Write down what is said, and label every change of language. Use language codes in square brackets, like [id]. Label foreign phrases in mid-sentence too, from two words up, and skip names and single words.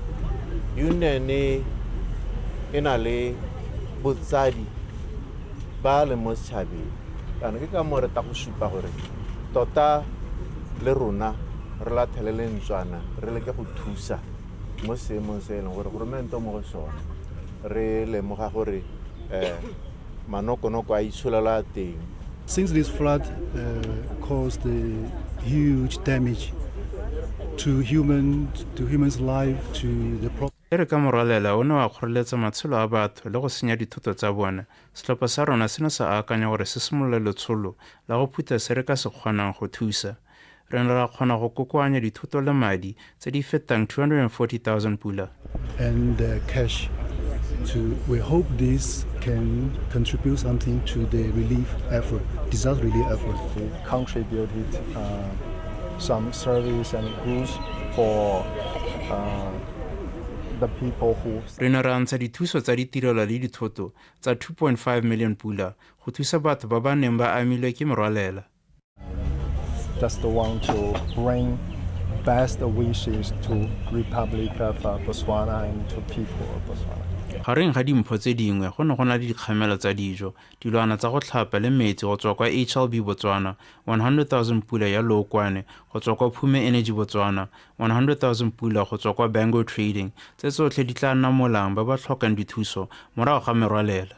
[tn] unione e na le botsadi ba le mo setšhabeng kana ke ka mo re ta go supa gore tota le rona re lathele lentswana re leke go thusa mo seemong se e leng gore goromento mo go sone re lemoga gore manokonoko a itsholela teng. [en] Since this flood caused huge damage to humans' life, to the property. [tn] Ere ka morwalela o ne wa kgoreletsa matshelo a batho le go senya dithoto tsa bona setlhopha sa rona se ne sa akanya gore se simolole letsholo la go phutha se re ka se kgonang go thusa re ne ra kgona go kokoanya dithoto le madi tse di fetang 240,000 pula [en] and cash. We hope this can contribute something to the relief effort, disaster relief effort. We contributed some service and goods for the people who... [tn] Re ne ra ntsha dithuso tsa ditirelo le dithoto tsa 2.5 million pula go thusa batho ba ba neng ba amilwe ke merwalela. [en] Just want to bring best wishes to Republic of Botswana and to people of Botswana. [tn] Gareng ga dimpho tse dingwe go ne go na le dikgamelo tsa dijo dilwana tsa go tlhapa le metsi go tswa kwa HLB Botswana 100,000 pula ya Lookwane go tswa kwa Phume Energy Botswana 100,000 pula go tswa kwa Bango Trading tse tsotlhe di tla nna molang ba ba tlhokang dithuso morago ga merwalela.